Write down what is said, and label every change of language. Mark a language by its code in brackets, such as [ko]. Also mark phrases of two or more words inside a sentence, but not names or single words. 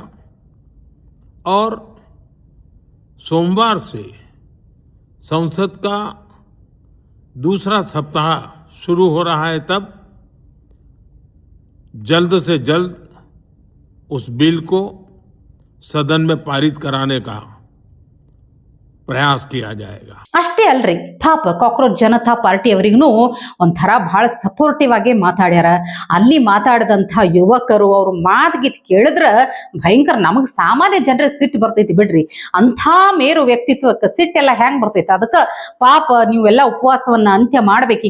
[hi] और सोमवार से संसद का दूसरा सप्ताह शुरू हो रहा है. तब जल्द से जल्द उस बिल को सदन में पारित कराने का ಪ್ರಯಾಸ किया जाएगा. [kn] ಅಷ್ಟೇ ಅಲ್ರಿ, ಪಾಪ ಕಾಕ್ರೋಚ್ ಜನತಾ ಪಾರ್ಟಿ ಅವರಿಗೂ ಒಂಥರ ಬಹಳ ಸಪೋರ್ಟಿವ್ ಆಗಿ ಮಾತಾಡ್ಯಾರ. ಅಲ್ಲಿ ಮಾತಾಡಿದಂಥ ಯುವಕರು ಅವ್ರ ಮಾತುಗೀತ್ ಕೇಳಿದ್ರ ಭಯಂಕರ, ನಮಗ್ ಸಾಮಾನ್ಯ ಜನರಿಗೆ ಸಿಟ್ಟು ಬರ್ತೈತಿ ಬಿಡ್ರಿ. ಅಂಥ ಮೇರು ವ್ಯಕ್ತಿತ್ವಕ್ಕೆ ಸಿಟ್ಟೆಲ್ಲ ಹೆಂಗ್ ಬರ್ತೈತಿ. ಅದಕ್ಕೆ ಪಾಪ ನೀವೆಲ್ಲ ಉಪವಾಸವನ್ನ ಅಂತ್ಯ ಮಾಡ್ಬೇಕೀಗ.